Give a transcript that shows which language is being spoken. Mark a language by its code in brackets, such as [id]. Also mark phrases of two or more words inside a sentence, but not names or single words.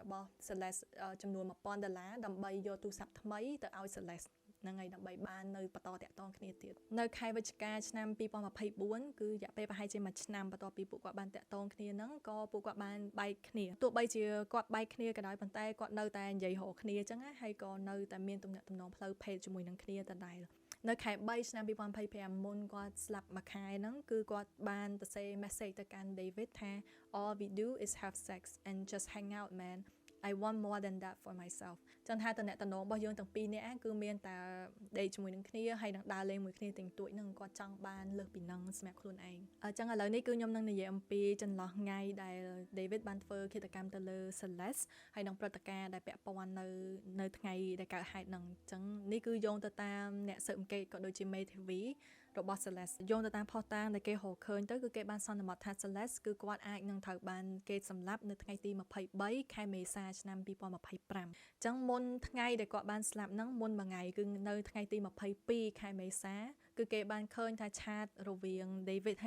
[km] របស់ Celeste ចំនួន$1000ដើម្បីយកទូរស័ព្ទថ្មីទៅឲ្យ Celeste ហ្នឹងហើយដើម្បីបាននៅបន្តតាក់ទងគ្នាទៀតនៅខែវិច្ឆិកាឆ្នាំ2024គឺរយៈពេលប្រហែលជាមួយឆ្នាំបន្ទាប់ពីពួកគាត់បានតាក់ទងគ្នាហ្នឹងក៏ពួកគាត់បានបែកគ្នាទោះបីជាគាត់បែកគ្នាក៏ដោយប៉ុន្តែគាត់នៅតែនិយាយរកគ្នាអញ្ចឹងណាហើយក៏នៅតែមានទំនាក់ទំនងផ្លូវភេទជាមួយនឹងគ្នាដដែលនៅខែ3ឆ្នាំ2025មុនគាត់ស្លាប់មួយខែហ្នឹងគឺគាត់បានទៅ សេ message ទៅកាន់ David ថា [en] all we do is have sex and just hang out man I want more than that for myself [km] ចឹងថាតំណែងរបស់យើងទាំងពីរនាក់គឺមានតែដេកជាមួយនឹងគ្នាហើយ នឹងដើរលេងមួយគ្នាទាំងទួចហ្នឹងគាត់ចង់បានលើសពីហ្នឹងសម្រាប់ខ្លួនឯងអញ្ចឹងឥឡូវនេះគឺខ្ញុំនឹងនិយាយអំពីចន្លោះថ្ងៃដែល David បានធ្វើ ឃាតកម្មទៅលើ Celeste ហើយនឹងព្រឹត្តិការណ៍ដែលពាក់ព័ន្ធនៅថ្ងៃដែលកើតហេតុហ្នឹងអញ្ចឹងនេះគឺយោងទៅតាមអ្នកស៊ើបអង្កេតក៏ដូចជាមេធាវីរបស់ Celeste យោងទៅតាមផុសតាងដែលគេរកឃើញទៅគឺគេបានសន្មតថា Celeste គឺគាត់អាចនឹងត្រូវបានគេសម្លាប់នៅថ្ងៃទី23ខែមេសាឆ្នាំ2025អញ្ចឹងមុនថ្ងៃដែលគាត់បានស្លាប់ហ្នឹងមុនមួយថ្ងៃគឺនៅថ្ងៃទី22ខែមេសាគឺគេបានឃើញថាឆាតរវាង David ហើយ